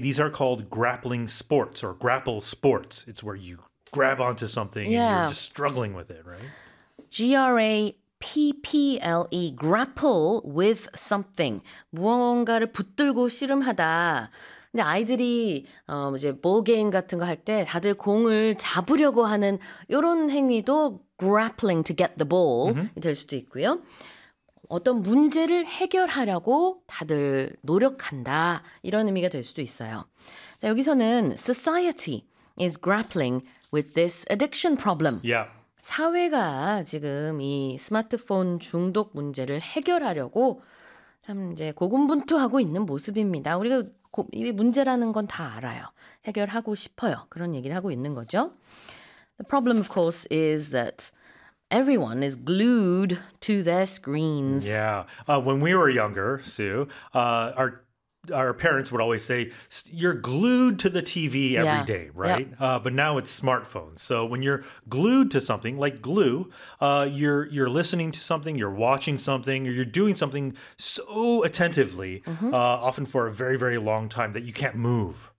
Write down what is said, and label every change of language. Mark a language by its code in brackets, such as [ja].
[en] These are called grappling sports or grapple sports. It's where you grab onto something yeah. and you're just struggling with it, right? G-R-A-P-P-L-E, grapple with something. [ko] 무언가를 붙들고 씨름하다. 근데 아이들이 이제 볼게임 같은 거 할 때 다들 공을 잡으려고 하는 이런 행위도 [en] grappling to get the ball [ko] 될 수도 있고요. 어떤 문제를 해결하려고 다들 노력한다. 이런 의미가 될 수도 있어요. 자, 여기서는 [en] society is grappling with this addiction problem. Yeah. [ko] 사회가 지금 이 스마트폰 중독 문제를 해결하려고 참 이제 고군분투하고 있는 모습입니다. 우리가 이 문제라는 건 다 알아요. 해결하고 싶어요. 그런 얘기를 하고 있는 거죠. [en] The problem, of course, is that everyone is glued to their screens. Yeah. When we were younger, Sue, our parents would always say, you're glued to the TV every yeah. day, right? Yep. But now it's smartphones. So when you're glued to something, like glue, you're listening to something, you're watching something, or you're doing something so attentively, often for a very, very long time that you can't move.